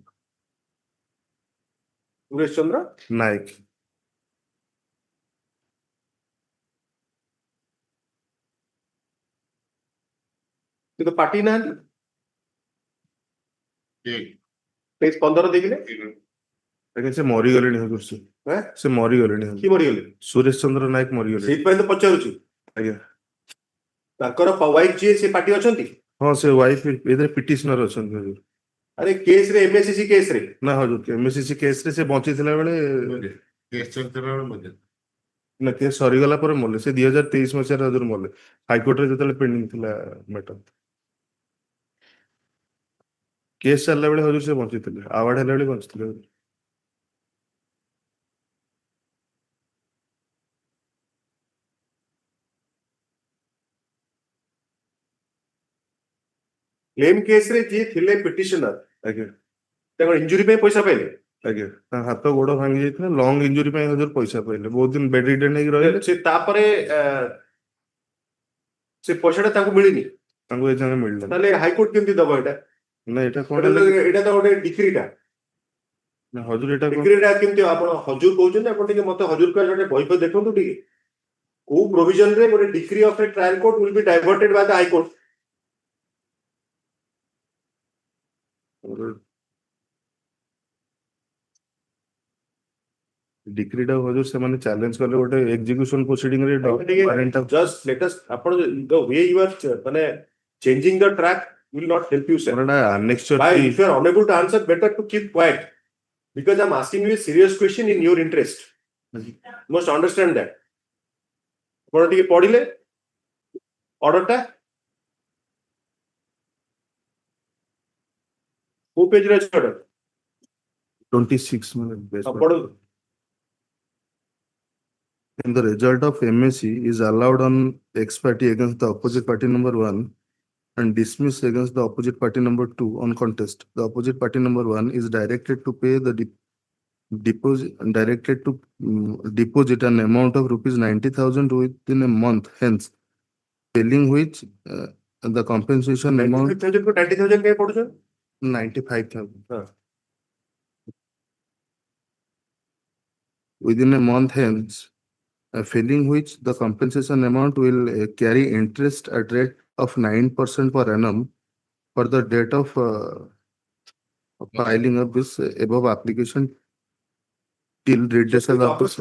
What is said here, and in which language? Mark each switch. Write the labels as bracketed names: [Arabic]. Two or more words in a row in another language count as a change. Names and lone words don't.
[Odia] सुरेश चंद्र नायक ଏ ତ ପାର୍ଟି ନା ପେଜ 15 ଦେଖିଲେ ଆଜ୍ଞା ସେ ମରିଗଲେଣି ହଜୁର ସେ ମରିଗଲେଣି କି ମରିଗଲେ ସୁରେଶ ଚନ୍ଦ୍ର ନାୟକ ମରିଗଲେଣି ସେଇଥିପାଇଁ ତ ପଚାରୁଛି ଆଜ୍ଞା ତାଙ୍କର ୱାଇଫ ଯିଏ ସେ ପାର୍ଟି ଅଛନ୍ତି ହଁ ସେ ୱାଇଫ ଏଥିରେ ପିଟିସନର ଅଛନ୍ତି ହଜୁର ଅରେ କେସ ରେ ଏମଏସସିସି କେସ ରେ ନା ହଜୁର ଏମଏସସି କେସ ରେ ସେ ବଞ୍ଚିଥିଲା ବେଳେ ନା କେସ୍ ସରିଗଲା ପରେ ମଲେ ସେ 2023 ମସିହାରେ ହଜୁର ମଲେ ହାଇକୋର୍ଟରେ ଯେତେବେଳେ ପେଣ୍ଡିଂ ଥିଲା ମ୍ୟାଟର କେସ୍ ଚାଲିଲା ବେଳେ ହଜୁର ସେ ବଞ୍ଚିଥିଲେ ଆୱାର୍ଡ ହେଲା ବେଳେ ବଞ୍ଚିଥିଲେ କ୍ଲେମ କେସ ରେ ଜୀ ଥିଲେ ପିଟିସନର ଆଜ୍ଞା ତାଙ୍କର ଇଞ୍ଜୁରୀ ପେ ପଇସା ପାଇଲେ ଆଜ୍ଞା ତା ହାତ ଗୋଡ ଭାଙ୍ଗି ଯାଇଥିଲା [English] long injury [Odia] ପାଇଁ ହଜୁର ପଇସା ପାଇଲେ ବହୁତ ଦିନ [English] bed ridden [Odia] ହେଇକି ରହିଲେ ସେ ତାପରେ ସେ ପଇସାଟା ତାଙ୍କୁ ମିଳିନି ତାଙ୍କୁ ଏ ଯାଏଁ ମିଳିଲା ତାହେଲେ ହାଇକୋର୍ଟ କେମିତି ଦବ ଏଟା ନା ଏଇଟା କଣ ହେଲା କି ଏଟା ତ ଗୋଟେ ଡିକ୍ରିଟା ନା ହଜୁର ଏଇଟା କଣ ଡିକ୍ରିଟା କେମିତି ଆପଣ ହଜୁର କହୁଛନ୍ତି ଆପଣ ଟିକେ ମତେ ହଜୁର କହିଲେ ଗୋଟେ ବହି ଫହି ଦେଖନ୍ତୁ ଟିକେ କୋଉ ପ୍ରୋଭିଜନ ରେ ଗୋଟେ [English] decree of a trial court will be diverted by the High Court [Odia] ଡିକ୍ରିଟା ହଜୁର ସେମାନେ ଚ୍ୟାଲେଞ୍ଜ କଲେ ଗୋଟେ [English] execution proceeding [Odia] ରେ [English] just let us ଆପଣ the way you are ମାନେ changing the track will not help you sir annexure Why, if you are unable to answer better to keep quiet because I'm asking you a serious question in your interest you must understand that [Odia] ଆପଣ ଟିକେ ପଢିଲେ ଅର୍ଡରଟା କୋଉ ପେଜରେ ଅଛି ଅର୍ଡର [English] 26 minutes [Odia] ପଢ [English] and the result of MSc is allowed on ex party against the opposite party number 1 and dismissed against the opposite party number 2 on contest. The opposite party number 1 is directed to pay the deposit an amount of rupees 90,000 within a month, hence failing which the compensation amount [Odia] 90,000 କାଇଁ ପଢୁଛ [English] 95,000 within a month, hence failing which the compensation amount will carry interest at rate of 9% per annum for the date of filing of this above application till redressal of the same.